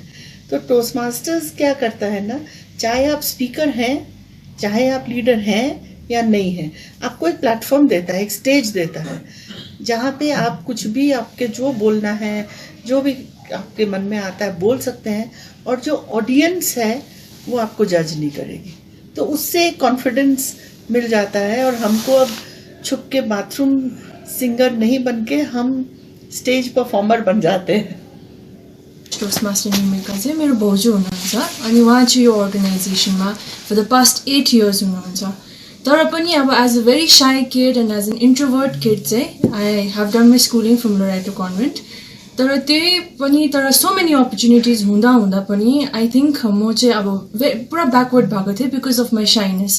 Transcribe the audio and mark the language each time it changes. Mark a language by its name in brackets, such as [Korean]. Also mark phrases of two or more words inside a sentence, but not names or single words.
[Hindi] तो टोस्ट मास्टर्स क्या करता है ना, चाहे आप स्पीकर हैं, चाहे आप लीडर हैं या नहीं हैं, आपको एक प्लेटफॉर्म देता है, एक स्टेज देता है, जहाँ पे आप कुछ भी, आपके जो बोलना है, जो भी आपके मन में आता है बोल सकते हैं, और जो ऑडियंस है वो आपको जज नहीं करेगी। तो उससे कॉन्फिडेंस मिल जाता है, और हमको अब छुप के [English] bathroom singer [Hindi] नहीं बन के हम [English] stage performer [Hindi] बन जाते हैं। [Nepali] टोस्ट मास्टर निर्मिका चाहिँ मेरो भाउजू हुनुहुन्छ, अनि उहाँ चाहिँ यो अर्गनाइजेसनमा [English] for the past 8 years [Nepali] हुनुहुन्छ। तर पनि अब [English] as a very shy kid and as an introvert kid चाहिँ I have done my schooling from Loreto Convent. [Nepali] तर [English] so many opportunities [Nepali] हुँदा पनि [English] I think [Nepali] म चाहिँ अब पुरा ब्याकवर्ड भएको थिएँ [English] because of my shyness.